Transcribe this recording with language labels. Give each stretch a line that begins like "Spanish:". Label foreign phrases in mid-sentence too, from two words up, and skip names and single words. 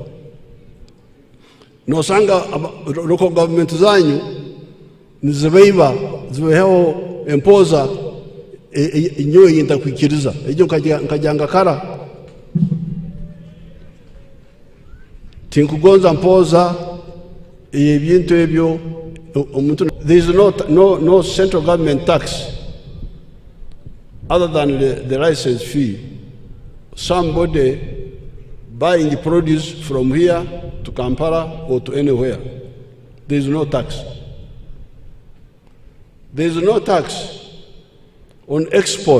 Tooro: Nosanga
English: local government
Tooro: zanyu nizibeiba zibeho empoza inyo yinta kwikiriza ejo nkajanga kara tinkugonza mpoza ebintu ebyo omuntu.
English: There is no central government tax other than the license fee. Somebody buying the produce from here to Kampala or to anywhere, there is no tax. There is no tax on export.